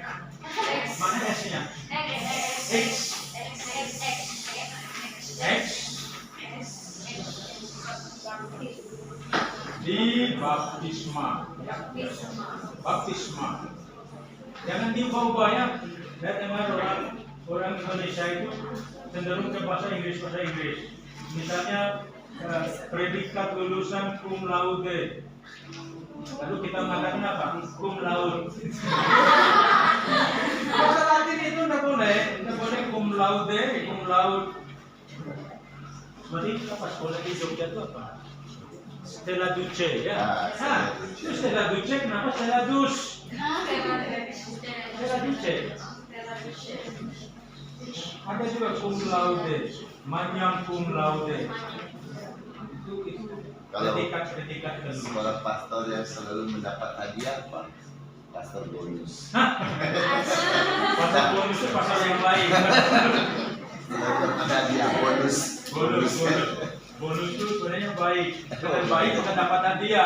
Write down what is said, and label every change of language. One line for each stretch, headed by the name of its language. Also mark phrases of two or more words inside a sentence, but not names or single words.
Indonesian: Mana S-nya? X. Di baptisma. Jangan diubah-ubah ya. Saya dengar orang Indonesia itu cenderung ke bahasa Inggris. Misalnya predikat lulusan
Latin: cum laude.
Indonesian: Lalu kita mengatakan apa?
Latin: Cum laude.
Indonesian: Bahasa Latin itu tidak boleh
Latin: cum laude.
Indonesian: Berarti apa sekolah di Jogja itu apa? Stella Duce ya. Itu Stella Duce, kenapa Stella Dus? Stella Duce. Ada juga
Latin: cum laude, manyam cum laude.
Indonesian: Itu Kalau predikat seorang pastor yang selalu mendapat hadiah apa?
Latin: Pastor bonus. Pastor bonus
Indonesian: itu pasal yang lain. Ada hadiah bonus. Bonus itu sebenarnya baik. Dengan baik kita dapat hadiah.